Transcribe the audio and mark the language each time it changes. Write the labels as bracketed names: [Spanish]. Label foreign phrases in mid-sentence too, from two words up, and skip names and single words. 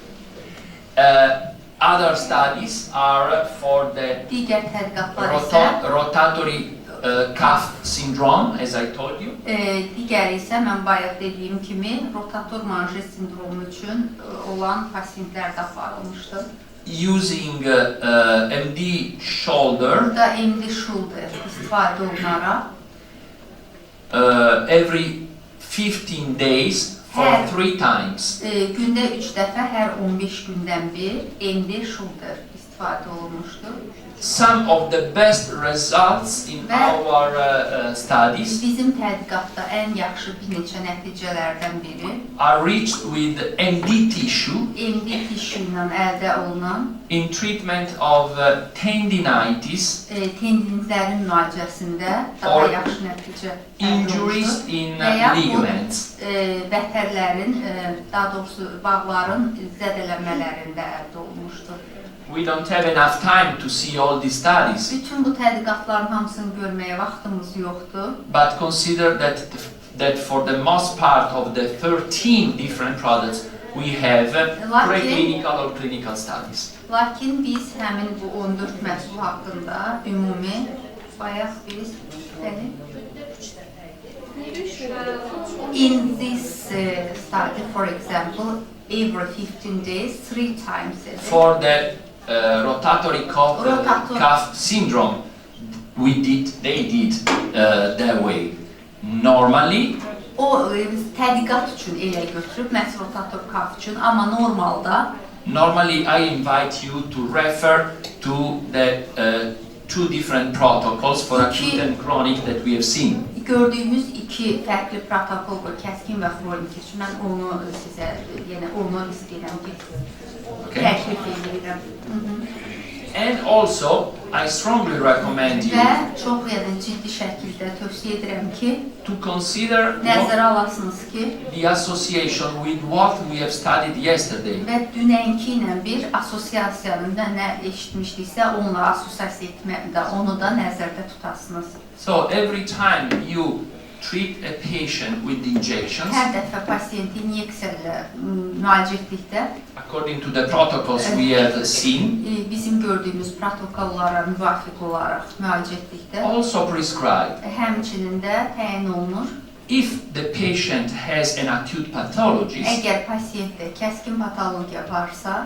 [English] Other studies are for the [Azerbaijani] Digər tədqiqatlar isə [English] rotatory cuff syndrome, as I told you. [Azerbaijani] digəri isə mən bayaq dediyim kimi rotator manjet sindromu üçün olan pasientlərdə aparılmışdır. [English] Using MD shoulder [Azerbaijani] Burada MD shoulder istifadə olunaraq [English] every 15 days for [Azerbaijani] Her- [English] 3 times. [Azerbaijani] Gündə 3 dəfə hər 15 gündən bir MD shoulder istifadə olunmuşdur. [English] Some of the best results in our studies [Azerbaijani] Bizim tədqiqatda ən yaxşı bir neçə nəticələrdən biri [English] are reached with MD tissue [Azerbaijani] MD tissue ilə əldə olunan [English] in treatment of tendinitis, [Azerbaijani] tendinlərin müalicəsində daha [English] Or [Azerbaijani] yaxşı nəticə [English] injuries in [Azerbaijani] və yaxud [English] ligaments. [Azerbaijani] vətərlərin, daha doğrusu bağların zədələnmələrində əldə olunmuşdur. [English] We don't have enough time to see all these studies, [Azerbaijani] Bütün bu tədqiqatların hamısını görməyə vaxtımız yoxdur. [English] but consider that for the most part of the 13 different products we have preclinical or clinical studies. [Azerbaijani] Lakin biz həmin bu 14 məhsul haqqında ümumi bayaq biz [English] in this study, for example, every 15 days, 3 times a day. For the rotatory cuff syndrome, they did that way. Normally, [Azerbaijani] O tədqiqat üçün elə götürüb, məhz [English] rotator cuff [Azerbaijani] üçün, amma normalda [English] normally I invite you to refer to the two different protocols for acute and chronic that we have seen. [Azerbaijani] gördüyümüz iki fərqli protokol var, kəskin və xroniki üçün. Mən onu sizə, yəni onu istəyirəm ki, təklif edirəm. [English] And also, I strongly recommend you [Azerbaijani] Və çox ciddi şəkildə tövsiyə edirəm ki, [English] to consider [Azerbaijani] nəzərə alasınız ki, [English] the association with what we have studied yesterday. [Azerbaijani] və dünənki ilə bir asosiasiyanın da nə eşitmişdiksə, onunla asosiasiya etmədə, onu da nəzərdə tutasınız. [English] So every time you treat a patient with injections, [Azerbaijani] Hər dəfə pasiyenti inyeksiya ilə müalicə etdikdə, [English] according to the protocols we have seen, [Azerbaijani] bizim gördüyümüz protokollara müvafiq olaraq müalicə etdikdə, [English] also prescribed. [Azerbaijani] həmçinin də təyin olunur. [English] If the patient has an acute pathology, [Azerbaijani] Əgər pasiyentdə kəskin patologiya varsa,